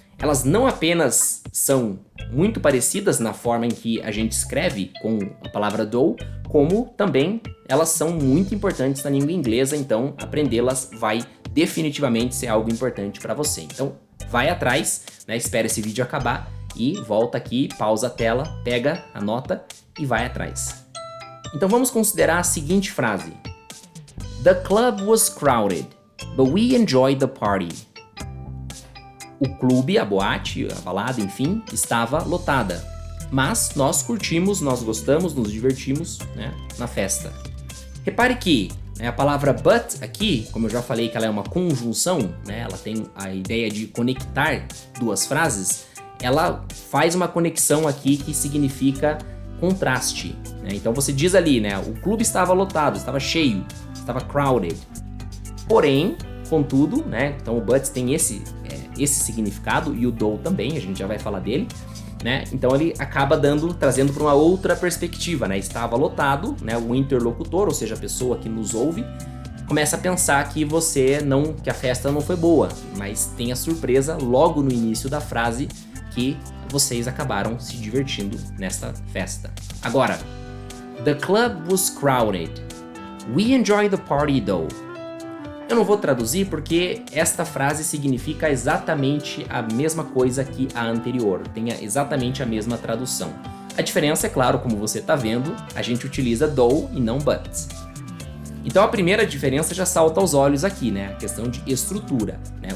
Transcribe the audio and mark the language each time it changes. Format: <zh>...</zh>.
<pt>Elas não apenas são muito parecidas na forma em que a gente escreve com a palavra though, como também elas são muito importantes na língua inglesa, então aprendê-las vai definitivamente ser algo importante para você. Então vai atrás, né, espera esse vídeo acabar e volta aqui, pausa a tela, pega, anota e vai atrás. Então vamos considerar a seguinte frase:</pt> <en>The club was crowded, but we enjoyed the party.</en> <pt>O clube, a boate, a balada, enfim, estava lotada. Mas nós curtimos, nós gostamos, nos divertimos, né, na festa. Repare que a palavra but aqui, como eu já falei que ela é uma conjunção, né, ela tem a ideia de conectar duas frases, ela faz uma conexão aqui que significa contraste, né? Então você diz ali, né, o clube estava lotado, estava cheio, estava crowded. Porém, contudo, né, então o but tem esse significado e o though também, a gente já vai falar dele, né? Então ele acaba trazendo para uma outra perspectiva, né? Estava lotado, né? O interlocutor, ou seja, a pessoa que nos ouve, começa a pensar que que a festa não foi boa, mas tem a surpresa logo no início da frase que vocês acabaram se divertindo nesta festa. Agora,</pt> <en>the club was crowded. We enjoyed the party though.</en> <pt>Eu não vou traduzir porque esta frase significa exatamente a mesma coisa que a anterior, tem exatamente a mesma tradução. A diferença é claro, como você está vendo, a gente utiliza though e não but. Então a primeira diferença já salta aos olhos aqui, né? A questão de estrutura, né?</pt>